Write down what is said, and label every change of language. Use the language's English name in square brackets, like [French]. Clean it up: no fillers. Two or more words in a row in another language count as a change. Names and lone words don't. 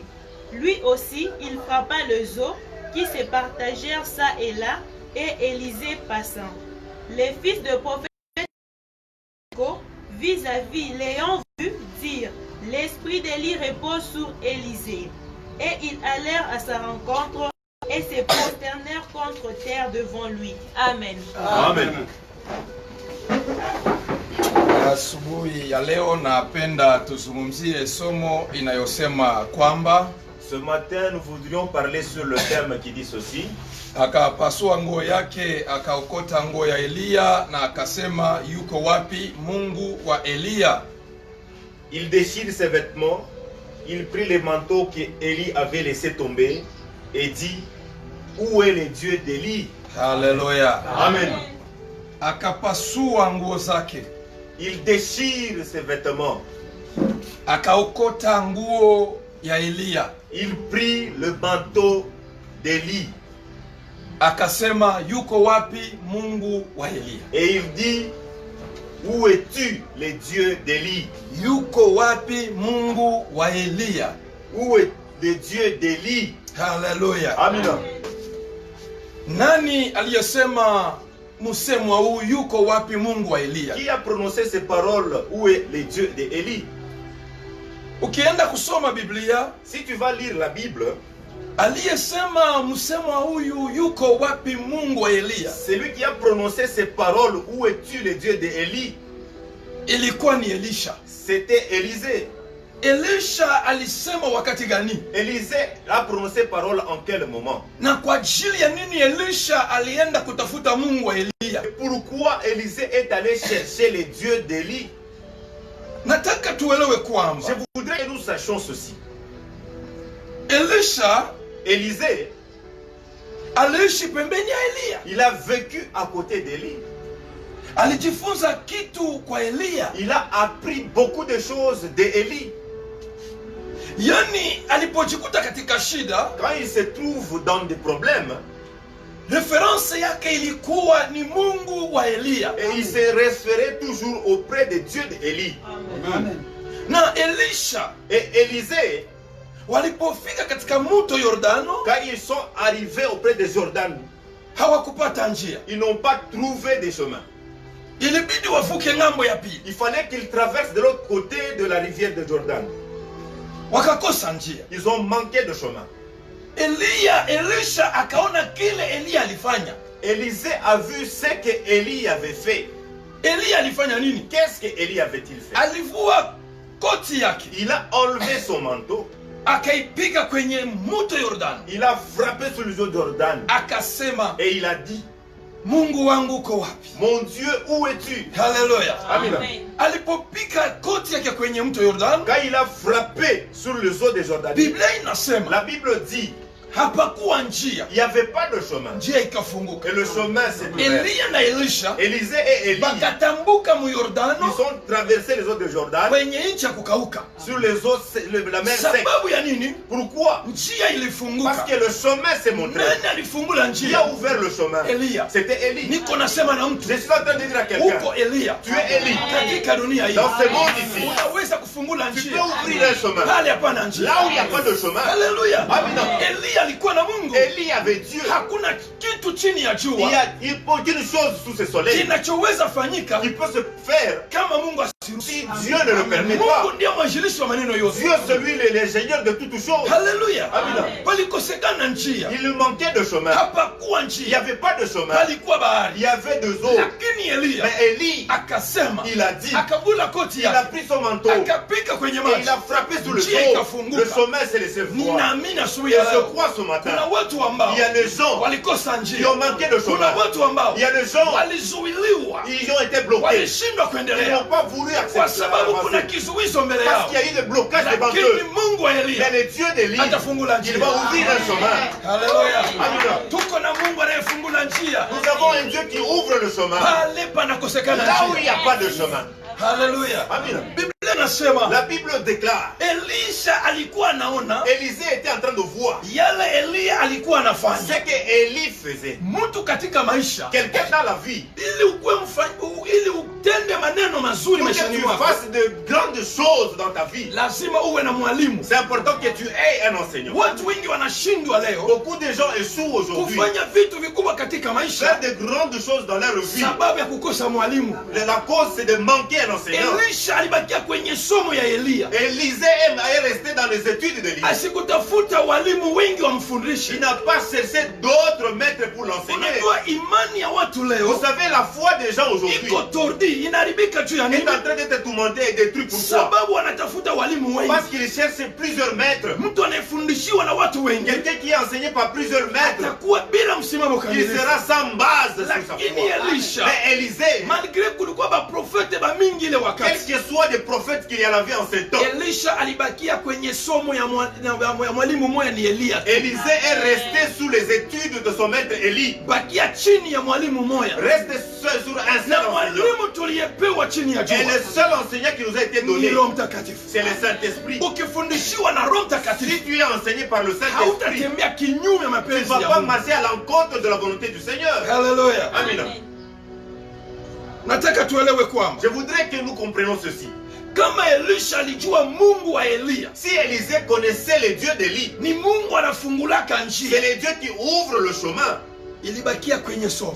[French] Lui aussi, il frappa les os, qui se partagèrent ça et là, et Élisée passant. Les fils de prophètes vis-à-vis l'ayant vu dire, « L'esprit d'Élie repose sur Élisée. » Et ils allèrent à sa rencontre et se prosternèrent contre terre devant lui. Amen. Amen. [Swahili] Asubuhi ya leo napenda tuzungumzie somo inayosema kwamba [French] Ce matin, nous voudrions parler sur le thème qui dit ceci. [Swahili] Akapasua nguo yake, akaokota nguo ya Eliya na akasema, yuko wapi Mungu wa Eliya? [French] Il déchire ses vêtements, il prit les manteaux qu'Élie avait laissé tomber et dit, où est le Dieu d'Élie? Haleluya. Amen. [Swahili] Akapasua nguo zake, [French] Il déchire ses vêtements, [Swahili] akaokota nguo ya Eliya, [French] il prit le manteau d'Élie [Swahili] akasema, yuko wapi Mungu wa Eliya? [French] et il dit, où es-tu le Dieu d'Élie? [Swahili] Yuko wapi Mungu wa Eliya? [French] Où est le Dieu d'Élie? Haleluya. Amen. [Swahili] Nani aliyesema msemo huu, yuko wapi Mungu wa Eliya? [French] Qui a prononcé ces paroles, où est le Dieu d'Élie? [Swahili] Ukienda kusoma Biblia, [French] Si tu vas lire la Bible, [Swahili] aliyesema msemo huyu yuko wapi Mungu wa Eliya, [French] celui qui a prononcé ces paroles, où es-tu le Dieu d'Élie? [Swahili] ilikuwa ni Elisha. [French] C'était Élisée. [Swahili] Elisha alisema wakati gani? [French] Élisée a prononcé parole en quel moment? [Swahili] Na kwa ajili ya nini Elisha alienda kutafuta Mungu wa Eliya? [French] Et pourquoi Élisée est allé chercher le Dieu d'Élie? [Swahili] Nataka tuelewe kwamba [French] Je voudrais que nous sachions ceci. [Swahili] Elisha [French] Élisée, [Swahili] aliishi pembeni ya Eliya. [French] il a vécu à côté d'Élie. [Swahili] Alijifunza kitu kwa Eliya. [French] Il a appris beaucoup de choses d'Élie. [Swahili] Yani alipojikuta katika shida, [French] quand il se trouve dans des problèmes, [Swahili] reference yake ilikuwa ni Mungu wa Elia. [French] et il se référait toujours auprès de Dieu d'Élie. Amen. [Swahili] Na Elisha [French] Et Élisée, [Swahili] walipofika katika mto Yordano, [French] quand ils sont arrivés auprès de Jordan, [Swahili] hawakupata njia. [French] ils n'ont pas trouvé de chemin. [Swahili] Ilibidi wavuke ng'ambo ya pili. [French] Il fallait qu'ils traversent de l'autre côté de la rivière de Jordan. [Swahili] Wakakosa njia. [French] Ils ont manqué de chemin. [Swahili] Elisha akaona kile Elia alifanya. [French] Élisée a vu ce que Élie avait fait. [Swahili] Elia alifanya nini? [French] Qu'est-ce que Élie avait-il fait? [Swahili] Alivua koti yake, [French] Il a enlevé son manteau. [Swahili] akaipiga kwenye mto Yordano, [French] Il a frappé sur le eaux de Jordan. [Swahili] akasema, [French] Et il a dit, [Swahili] Mungu wangu uko wapi? [French] mon Dieu, où es-tu? Haleluya. Amen. [Swahili] Alipopiga koti yake kwenye mto Yordano, [French] Quand il a frappé sur les eaux de Jordan, [Swahili] Biblia inasema [French] la Bible dit, [Swahili] hapakuwa njia, [French] il n'y avait pas de chemin. [Swahili] njia ikafunguka. [French] Et le chemin s'est ouvert. [Swahili] Elia na Elisha [French] Élisée et Élie, [Swahili] bakatambuka mu [French] ils [Swahili] Yordano [French] ont traversé les eaux de Jordan [Swahili] kwenye nchi ya kukauka. [French] sur les eaux, la mer sec. [Swahili] Sababu ya nini? [French] Pourquoi? [Swahili] Njia [French] Parce [Swahili] ilifunguka. [French] que le chemin s'est montré. [Swahili] Nani alifungula [French] Qui a [Swahili] njia? [French] ouvert le chemin? [Swahili] Elia. [French] C'était Élie. [Swahili] Niko nasema na mtu, [French] Je suis en train de dire à quelqu'un, [Swahili] uko Elia [French] tu es Élie. [Swahili] katika dunia hii, [French] Dans ce monde ici, [Swahili] unaweza kufungula [French] tu peux [Swahili] njia [French] ouvrir un chemin. [Swahili] pale hapana njia. [French] Là où il n'y a pas de chemin, Haleluya. Amina. [Swahili] Elia alikuwa na Mungu. [French] Élie avait Dieu. [Swahili] Hakuna kitu chini ya [French] Il [Swahili] jua [French] n'y a aucune chose sous ce soleil [Swahili] kinachoweza fanyika [French] qui peut se faire [Swahili] kama Mungu asiruhusu. [French] si Dieu ne le permet pas. [Swahili] Mungu ndiye mwanzilishi wa maneno yote. [French] Dieu, celui l'ingénieur de toutes choses. Haleluya. Amina. [Swahili] Palikosekana njia, [French] Il lui manquait de chemin. [Swahili] hapakuwa [French] Il n'y [Swahili] njia, [French] avait pas de chemin. [Swahili] palikuwa [French] Il [Swahili] bahari. [French] y avait deux eaux. [Swahili] Lakini Elia [French] Mais Élie, [Swahili] akasema, [French] il a dit, [Swahili] akavula koti [French] il a [Swahili] yake, [French] pris son manteau [Swahili] akapika kwenye [French] et [Swahili] maji, [French] il a frappé sur le [Swahili] njia [French] dos. [Swahili] ikafunguka. [French] Le chemin s'est laissé voir. [Swahili] Ninaamini asubuhi [French] Et [Swahili] ya [French] je [Swahili] leo [French] crois ce [Swahili] kuna [French] matin, [Swahili] watu ambao [French] il y a des gens [Swahili] walikosa [French] qui [Swahili] njia, [French] ont manqué de [Swahili] kuna [French] chemin. [Swahili] watu ambao [French] Il y a des gens [Swahili] walizuiliwa, [French] qui ont été bloqués. [Swahili] walishindwa [French] Ils [Swahili] kuendelea [French] n'ont pas voulu [Swahili] kwa [French] accepter [Swahili] sababu kuna [French] l'avancer. [Swahili] kizuizo mbele [French] Parce [Swahili] yao. [French] qu'il y a eu des blocages devant [Swahili] Lakini [French] eux. [Swahili] Mungu wa [French] Mais [Swahili] Elia [French] le Dieu d'Élie, [Swahili] atafungula [French] il [Swahili] njia. [French] va ouvrir un chemin. Haleluya. Amina. [Swahili] Tuko na Mungu anayefungula njia [French] Nous avons un Dieu qui ouvre le chemin. [Swahili] pale panakosekana [French] Là où il n'y [Swahili] njia. [French] a pas de chemin. Haleluya. Amina. [Swahili] Biblia inasema [French] La Bible déclare, [Swahili] Elisha alikuwa anaona [French] Élisée était en train de voir [Swahili] yale Elia alikuwa [French] ce [Swahili] anafanya. [French] que Élie faisait. [Swahili] Mtu katika maisha, [French] Quelqu'un dans la vie, [Swahili] ili utende maneno mazuri [French] pour que [Swahili] maishani [French] tu [Swahili] mwako, [French] fasses de grandes choses dans ta vie, [Swahili] lazima uwe na mwalimu. [French] c'est important que tu aies un enseignant. [Swahili] Watu wengi wanashindwa leo [French] Beaucoup de gens échouent aujourd'hui. [Swahili] kufanya vitu vikubwa katika [French] Faire [Swahili] maisha [French] de grandes choses dans leur vie. [Swahili] sababu ya kukosa mwalimu. [French] La cause, c'est de manquer un enseignant. [Swahili] Elisha alibakia kwenye somo ya Elia, [French] Élisée est resté dans les études de l'Élie. [Swahili] asikutafuta walimu wengi [French] Il [Swahili] wamfundishe. [French] n'a pas cherché d'autres maîtres pour l'enseigner. [Swahili] Unajua imani ya watu [French] Vous [Swahili] leo [French] savez, la foi des gens aujourd'hui [Swahili] iko tordi, inaharibika juu ya [French] est [Swahili] nini? [French] en train d'être tourmentée et détruite. Pourquoi? [Swahili] Sababu wanatafuta walimu wengi. [French] Parce qu'il cherche plusieurs maîtres. [Swahili] Mtu anayefundishiwa na watu wengi [French] Quelqu'un qui est enseigné par plusieurs maîtres, [Swahili] atakuwa bila msimamo [French] il [Swahili] kamilifu. [French] sera sans base sur sa [Swahili] Lakini [French] foi. [Swahili] Elisha, [French] Mais Élisée, [Swahili] malgré kulikuwa baprofete bamingi ile [French] quel [Swahili] wakati, [French] que soit des prophètes qu'il y en avait en ce temps, [Swahili] Elisha alibakia kwenye somo ya mwalimu moya ni Elia. [French] Élisée est resté sous les études de son maître Élie. [Swahili] Bakia chini ya mwalimu moya, [French] Reste seul sur un seul [Swahili] na [French] enseignant. [Swahili] mwalimu tuliyepewa chini ya [French] Et [Swahili] jua [French] le seul enseignant qui nous a été [Swahili] ni [French] donné, [Swahili] Roho Mtakatifu. [French] c'est le Saint-Esprit. [Swahili] Ukifundishiwa na Roho [French] Si [Swahili] Mtakatifu [French] tu es enseigné par le Saint-Esprit, [Swahili] hautatembea kinyume ya [French] tu ne [Swahili] mapenzi [French] vas [Swahili] ya [French] pas [Swahili] Mungu. [French] marcher à l'encontre de la volonté du Seigneur. Haleluya. Amen. [Swahili] Nataka tuelewe kwamba [French] Je voudrais que nous comprenions ceci. [Swahili] kama Elisha alijua Mungu wa Elia, [French] Si Élisée connaissait le Dieu d'Élie, [Swahili] ni Mungu anafungulaka [French] c'est [Swahili] njia, [French] le Dieu qui ouvre le chemin. [Swahili] ilibakia kwenye somo.